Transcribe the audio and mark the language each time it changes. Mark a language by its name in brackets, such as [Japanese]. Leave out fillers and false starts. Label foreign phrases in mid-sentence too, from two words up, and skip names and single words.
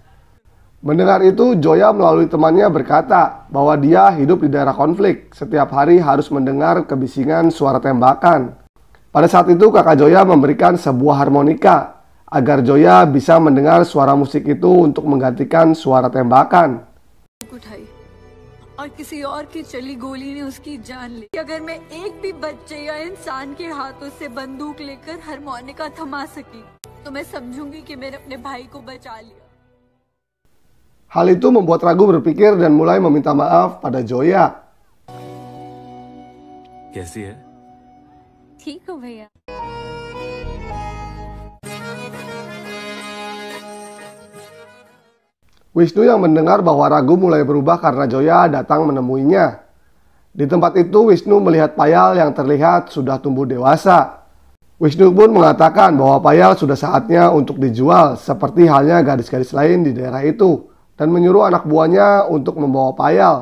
[Indonesian] Mendengar itu, Joya melalui temannya berkata bahwa dia hidup di daerah konflik, setiap hari harus mendengar kebisingan suara tembakan. Pada saat itu kakak Joya memberikan sebuah harmonika agar Joya bisa mendengar suara musik itu untuk menggantikan suara tembakan. [Hindi] उठाई और किसी और की चली गोली ने उसकी जान ली। अगर मैं एक भी बच्चे या इंसान के हाथों से बंदूक लेकर हारमोनिका थमा सकी तो मैं समझूंगी कि मैंने अपने भाई को बचा लिया। [Indonesian] Hal itu membuat Ragu berpikir dan mulai meminta maaf pada Joya. [Hindi] कैसी है? ठीक हो भैया। [Indonesian] Wisnu yang mendengar bahwa Ragu mulai berubah karena Joya datang menemuinya. Di tempat itu Wisnu melihat Payal yang terlihat sudah tumbuh dewasa. Wisnu pun mengatakan bahwa Payal sudah saatnya untuk dijual seperti halnya gadis-gadis lain di daerah itu dan menyuruh anak buahnya untuk membawa Payal.